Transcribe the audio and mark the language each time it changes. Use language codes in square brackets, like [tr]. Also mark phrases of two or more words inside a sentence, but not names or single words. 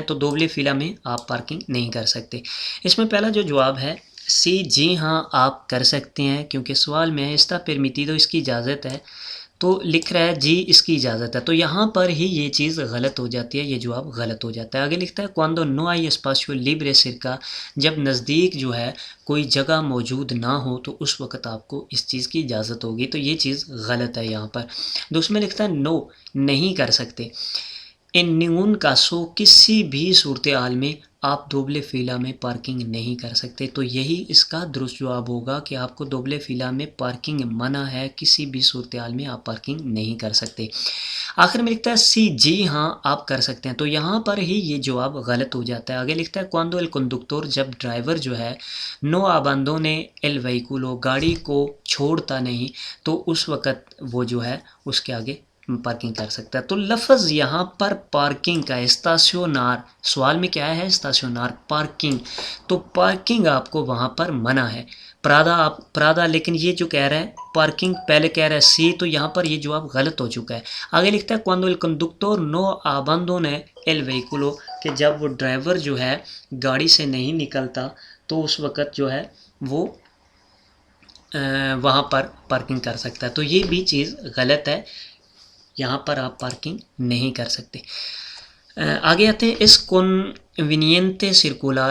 [ur] تو [es] doble fila [ur] میں آپ پارکنگ نہیں کر سکتے. اس میں پہلا جو جواب ہے سی، جی ہاں آپ کر سکتے ہیں، کیونکہ سوال میں [es] está permitido [ur] اس کی اجازت ہے، تو لکھ رہا ہے جی اس کی اجازت ہے. تو یہاں پر ہی یہ چیز غلط ہو جاتی ہے، یہ جواب غلط ہو جاتا ہے. آگے لکھتا ہے [es] cuando no hay espacio libre cerca، [ur] جب نزدیک جو ہے کوئی جگہ موجود نہ ہو تو اس وقت آپ کو اس چیز کی اجازت ہوگی. تو یہ چیز غلط ہے یہاں پر. دوسرے میں لکھتا ہے نو، نہیں کر سکتے. [es] en ningún caso, [ur] کسی بھی صورتحال میں آپ [es] doble fila [ur] میں پارکنگ نہیں کر سکتے. تو یہی اس کا درست جواب ہوگا کہ آپ کو [es] doble fila [ur] میں پارکنگ منع ہے، کسی بھی صورتحال میں آپ پارکنگ نہیں کر سکتے. آخر میں لکھتا ہے سی، جی ہاں آپ کر سکتے ہیں. تو یہاں پر ہی یہ جواب غلط ہو جاتا ہے. آگے لکھتا ہے [es] cuando el conductor، [ur] جب ڈرائیور جو ہے نو [es] abandone el vehículo، [ur] گاڑی کو چھوڑتا نہیں، تو اس وقت وہ جو ہے اس کے آگے پارکنگ کر سکتا ہے. تو لفظ یہاں پر پارکنگ کا اسٹیشنار، سوال میں کیا ہے اسٹیشنار پارکنگ، تو پارکنگ آپ کو وہاں پر منع ہے. پرادا، لیکن یہ جو کہہ رہا ہے پارکنگ پہلے کہہ رہا ہے سی، تو یہاں پر یہ جواب غلط ہو چکا ہے. آگے لکھتا ہے [es] cuando el conductor no abandone el vehículo، [ur] کہ جب وہ ڈرائیور جو ہے گاڑی سے نہیں نکلتا تو اس وقت جو ہے وہ وہاں پر پارکنگ کر سکتا ہے. تو یہ بھی چیز غلط ہے، یہاں پر آپ پارکنگ نہیں کر سکتے. آگے آتے ہیں [es] es conveniente circular.